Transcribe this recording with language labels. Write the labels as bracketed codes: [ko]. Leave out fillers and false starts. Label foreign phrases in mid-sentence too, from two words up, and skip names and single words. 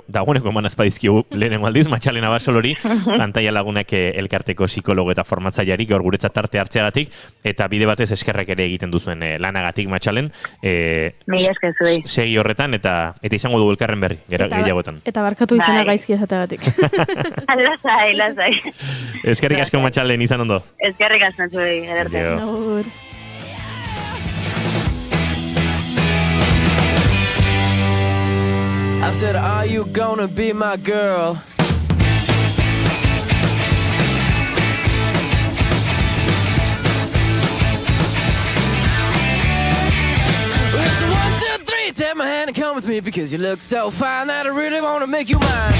[eu] Dagoeneko eman azpa dizkigu lehenengo aldiz, Matxalen Abasolori, Pantaia Lagunak elkarteko psikologo eta formatzaileari gaur guretzat tarte hartzeagatik, eta bide batez eskerrak ere egiten duzuen lanagatik, Matxalen. Mila esker zuei. Segi horretan, eta izango dugu elkarren berri, gehiagotan. Eta barkatu izena gaizki esateagatik. Lasai. Eskerrik asko, Matxalen, izan ondo. Eskerrik asko zuei, edertu. [en] I said, are you gonna be my girl? It's 1, 2, 3, take my hand and come with me because you look so fine that I really wanna make you mine.